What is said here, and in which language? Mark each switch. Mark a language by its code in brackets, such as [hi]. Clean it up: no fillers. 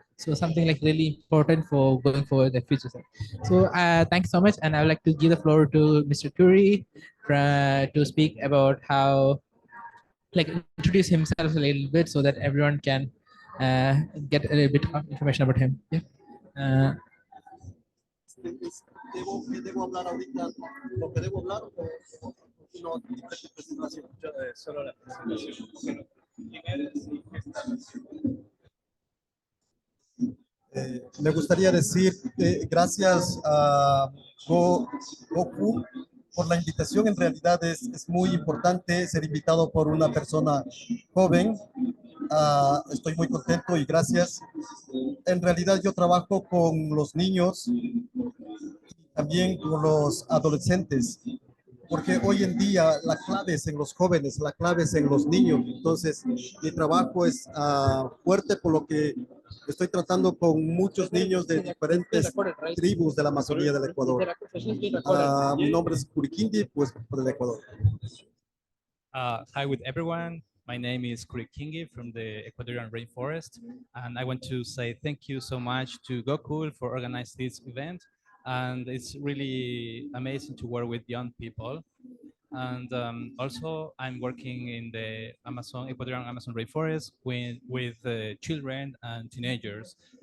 [en] So something like really important for going forward the future. So thanks so much, and I would like to give the floor to Mr. Curry to speak about how, like, introduce himself a little bit so that everyone can get a little bit of information about him. Yeah. [es] ¿Debo hablar ahorita lo que debo hablar o no? Presentación. Solo la presentación. ¿Quién eres y qué estás haciendo? Me gustaría decir gracias a Gokul por la invitación. En realidad es muy importante ser invitado por una persona joven. Estoy muy contento y gracias. En realidad yo trabajo con los niños y también con los adolescentes, porque hoy en día la clave es en los jóvenes, la clave es en los niños. Entonces mi trabajo es fuerte, por lo que estoy tratando con muchos niños de diferentes tribus de la Amazonía del Ecuador. Mi nombre es Kurikingi, pues por el Ecuador. [en] Hi with everyone. My name is Kurikingi from the Ecuadorian rainforest, and I want to say thank you so much to Gokul for organizing this event. And it's really amazing to work with young people. And also, I'm working in the Ecuadorian Amazon rainforest with children and teenagers.